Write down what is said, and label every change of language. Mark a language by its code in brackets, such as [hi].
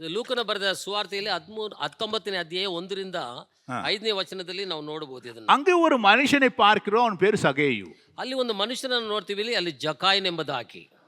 [kn] ಲೂಕನ ಬರೆದ ಸುವಾರ್ತೆಯಲ್ಲಿ 19ನೇ ಅಧ್ಯಾಯ 1ರಿಂದ 5ನೇ ವಚನದಲ್ಲಿ ನಾವು ನೋಡಬಹುದು ಇದನ್ನು. [ta] அங்கே ஒரு மனுஷனை பார்க்கிறோம், அவன் பேர் சகேயு. [kn] ಅಲ್ಲಿ ಒಂದು ಮನುಷ್ಯನನ್ನು ನೋಡ್ತೀವಿ, ಅಲ್ಲಿ ಜಕಾಯನ್ ಎಂಬುದಾಗಿ.